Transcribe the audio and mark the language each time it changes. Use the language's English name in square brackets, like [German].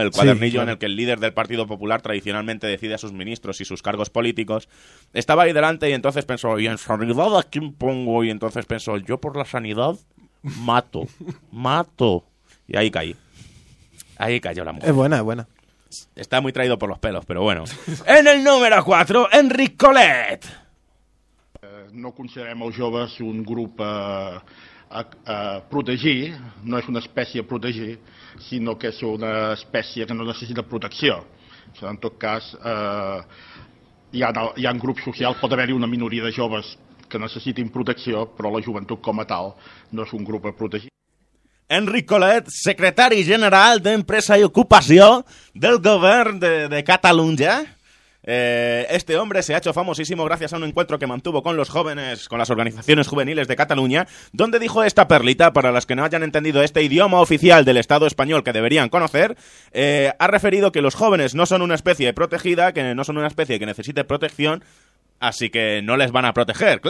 [Spanish] El cuadernillo, sí, claro, en el que el líder del Partido Popular tradicionalmente decide a sus ministros y sus cargos políticos. Estaba ahí delante y entonces pensó, ¿y en sanidad a quién pongo? Y entonces pensó, yo por la sanidad, mato. Y ahí caí. Ahí cayó la mujer. Es buena, es buena. Está muy traído por los pelos, pero bueno. En el número 4, Enric Colet. [Catalan] No considerem els joves un grup a protegir, no és una espècie a protegir, sinó que és una espècie que no necessita protecció. O sigui, en tot cas, hi ha un grup social, pot haver-hi una minoria de joves que necessitin protecció, però la joventut com a tal no és un grup a protegir. Enric Colet, secretari general d'Empresa i Ocupació del govern de Catalunya. [Spanish] Este hombre se ha hecho famosísimo gracias a un encuentro que mantuvo con los jóvenes, con las organizaciones juveniles de Cataluña, donde dijo esta perlita, para las que no hayan entendido este idioma oficial del Estado español que deberían conocer, ha referido que los jóvenes no son una especie protegida, que no son una especie que necesite protección, así que no les van a proteger.